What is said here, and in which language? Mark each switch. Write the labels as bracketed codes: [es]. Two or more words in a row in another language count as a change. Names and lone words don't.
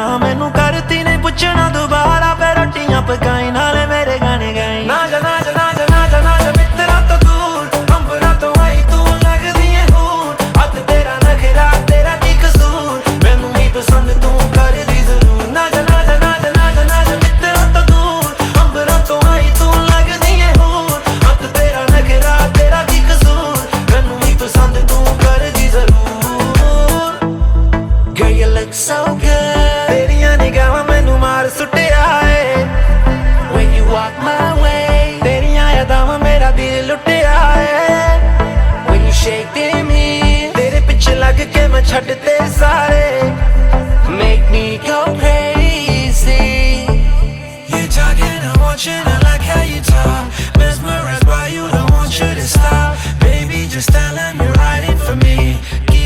[pa] ਮੈਨੂੰ ਕਰਤੀ ਨੇ ਪੁੱਛਣਾ ਦੁਬਾਰਾ ਫੇਰ ਰੋਟੀਆਂ ਪਕਾਈ ਨਾਲੇ ਮੇਰੇ ਗਾਣੇ ਗਾਈ ਨਾ ਜਾ ਨਾ ਜਾ ਨਾ ਜਾ ਨਾ ਜਾ ਨਾ ਜਾ ਮਿੱਤਰਾਂ ਤੋਂ ਦੂਰ ਅੰਬਰਾਂ ਤੋਂ ਆਈ ਤੂੰ ਲੱਗਦੀ ਏ ਹੂਰ ਹੱਥ ਤੇਰਾ ਨਖਰਾ ਤੇਰਾ ਕੀ ਕਸੂਰ ਮੈਨੂੰ ਵੀ ਪਸੰਦ ਤੂੰ ਕਰਦੀ ਜ਼ਰੂਰ ਨਾ ਜਾ ਨਾ ਜਾ ਨਾ ਜਾ ਨਾ ਜਾ ਨਾ ਜਾ ਮਿੱਤਰਾਂ ਤੋਂ ਦੂਰ ਅੰਬਰਾਂ ਤੋਂ ਆਈ ਤੂੰ ਲੱਗਦੀ ਏ ਹੂਰ ਹੱਥ ਤੇਰਾ ਨਖਰਾ ਤੇਰਾ ਕੀ ਕਸੂਰ ਮੈਨੂੰ ਵੀ ਪਸੰਦ ਤੂੰ ਕਰਦੀ ਜ਼ਰੂਰ [en] Girl you look so good [pa] ਤੇਰੀਆਂ ਨਿਗਾਹਾਂ ਮੈਨੂੰ ਮਾਰ ਸੁੱਟਿਆ ਏ [en] When you walk my way [pa] ਤੇਰੀਆਂ ਯਾਦਾਂ ਮੇਰਾ ਦਿਲ ਲੁੱਟਿਆ ਏ [en] When you shake me [pa] ਤੇਰੇ ਪਿੱਛੇ ਲੱਗ ਕੇ ਮੈਂ ਛੱਡ ਤੇ ਸਾਰੇ [en] Make me go crazy You're talking, I want you, I like how you talk Mesmerized by you, don't want you to stop Baby, just tell them you're riding for me